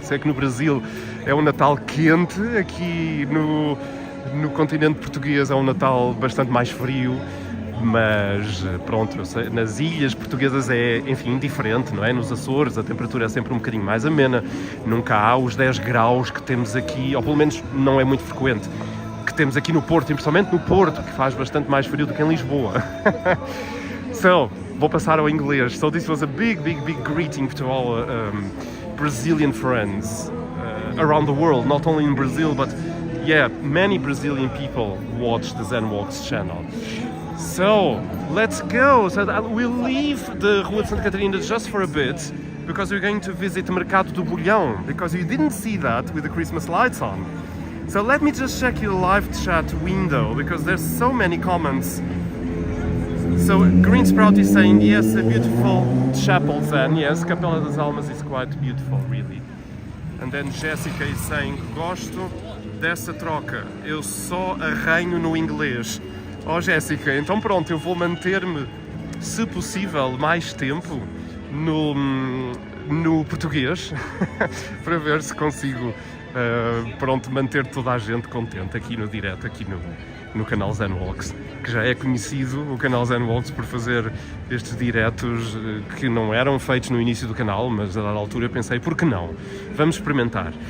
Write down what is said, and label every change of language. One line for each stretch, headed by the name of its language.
Portuguese: Sei que no Brasil é um Natal quente, aqui no continente português é um Natal bastante mais frio, mas pronto, eu sei, nas ilhas portuguesas é, enfim, diferente, não é? Nos Açores a temperatura é sempre um bocadinho mais amena, nunca há os 10 graus que temos aqui, ou pelo menos não é muito frequente, que temos aqui no Porto, e principalmente no Porto, que faz bastante mais frio do que em Lisboa. So, vou passar ao inglês.
English: So this was a big greeting to all Brazilian friends around the world, not only in Brazil, but yeah, many Brazilian people watch the Zen Walks channel. So, let's go. So we'll leave the Rua de Santa Catarina just for a bit, because we're going to visit the Mercado do Bolhão, because you didn't see that with the Christmas lights on. So let me just check your live chat window, because there's so many comments. So Green Sprout is saying, yes, a beautiful chapel Zen, yes, Capela das Almas is quite beautiful, really. And then Jessica is saying,
Portuguese: gosto dessa troca, eu só arranho no inglês. Oh Jéssica, então pronto, eu vou manter-me, se possível, mais tempo no português, para ver se consigo manter toda a gente contente aqui no direto, aqui no canal Zen Walks, que já é conhecido o canal Zen Walks por fazer estes diretos que não eram feitos no início do canal, mas a dada altura eu pensei, por que não? Vamos experimentar.